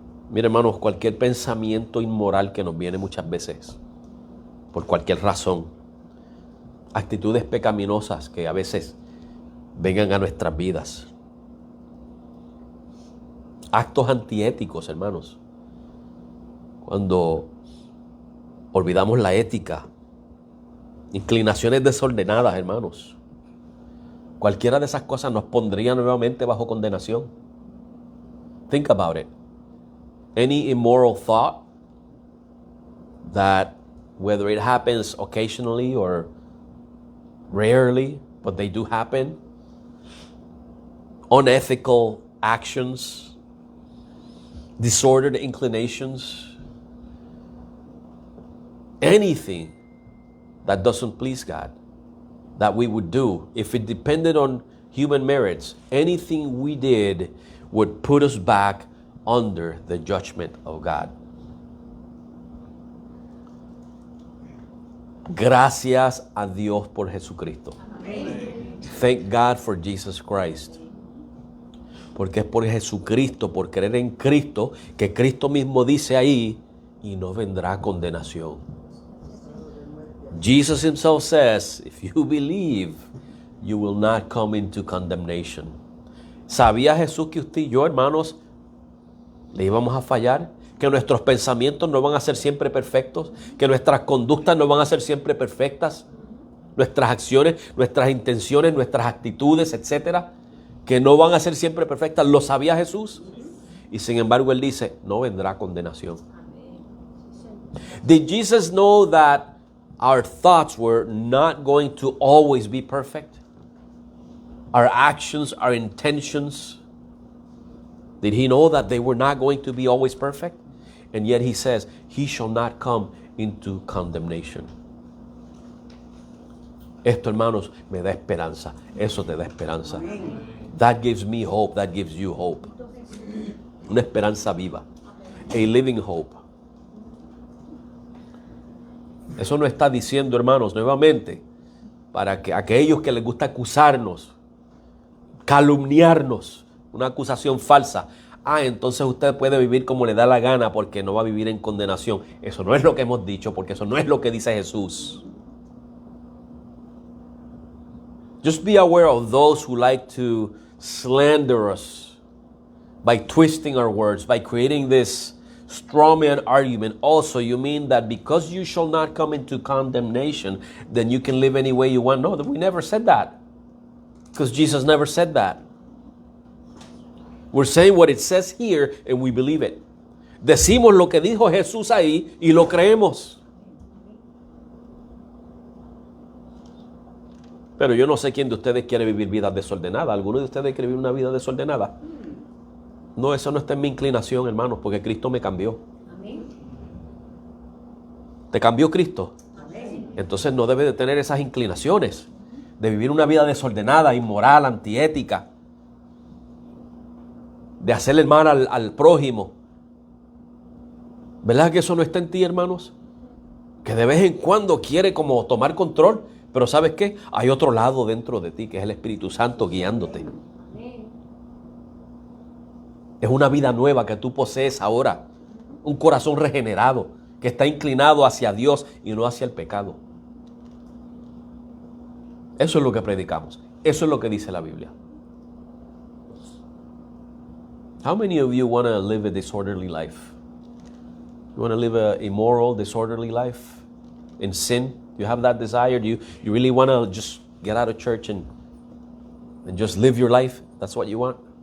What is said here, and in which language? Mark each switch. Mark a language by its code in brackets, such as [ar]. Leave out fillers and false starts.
[es] Mira, hermanos, cualquier pensamiento inmoral que nos viene muchas veces, por cualquier razón, actitudes pecaminosas que a veces vengan a nuestras vidas, actos antiéticos, hermanos, cuando olvidamos la ética, inclinaciones desordenadas, hermanos, cualquiera de esas cosas nos pondría nuevamente bajo condenación. [en] Think about it. Any immoral thought that, whether it happens occasionally or rarely, but they do happen, unethical actions, disordered inclinations, anything that doesn't please God, that we would do, if it depended on human merits, anything we did would put us back under the judgment of God. [es] Gracias a Dios por Jesucristo. Amen. [en] Thank God for Jesus Christ. [es] Porque es por Jesucristo, por creer en Cristo, que Cristo mismo dice ahí, y no vendrá condenación. [en] Jesus himself says, if you believe, you will not come into condemnation. [es] ¿Sabía Jesús que usted y yo, hermanos, le íbamos a fallar? Que nuestros pensamientos no van a ser siempre perfectos, que nuestras conductas no van a ser siempre perfectas, nuestras acciones, nuestras intenciones, nuestras actitudes, etcétera, que no van a ser siempre perfectas. ¿Lo sabía Jesús? Y sin embargo él dice, no vendrá condenación. [en] Did Jesus know that our thoughts were not going to always be perfect? Our actions, our intentions, did he know that they were not going to be always perfect? And yet he says, he shall not come into condemnation. [es] Esto, hermanos, me da esperanza. Eso te da esperanza. [en] That gives me hope. That gives you hope. [es] Una esperanza viva. [en] A living hope. [es] Eso no está diciendo, hermanos, nuevamente, para que aquellos que les gusta acusarnos, calumniarnos, una acusación falsa, entonces usted puede vivir como le da la gana porque no va a vivir en condenación. Eso no es lo que hemos dicho, porque eso no es lo que dice Jesús. [en] Just be aware of those who like to slander us by twisting our words, by creating this straw man argument. Also, you mean that because you shall not come into condemnation, then you can live any way you want? No, we never said that. Because Jesus never said that. We're saying what it says here and we believe it. [es] Decimos lo que dijo Jesús ahí y lo creemos. Pero yo no sé quién de ustedes quiere vivir vida desordenada. ¿Alguno de ustedes quiere vivir una vida desordenada? No, eso no está en mi inclinación, hermanos, porque Cristo me cambió. Amén. ¿Te cambió Cristo? Amén. Entonces no debe de tener esas inclinaciones de vivir una vida desordenada, inmoral, antiética, de hacerle mal al prójimo. ¿Verdad que eso no está en ti, hermanos? Que de vez en cuando quiere como tomar control, pero ¿sabes qué? Hay otro lado dentro de ti, que es el Espíritu Santo guiándote. Es una vida nueva que tú posees ahora, un corazón regenerado, que está inclinado hacia Dios y no hacia el pecado. Eso es lo que predicamos, eso es lo que dice la Biblia. [en] How many of you want to live a disorderly life? You want to live a immoral, disorderly life in sin? Do you have that desire? Do you really want to just get out of church and just live your life? That's what you want?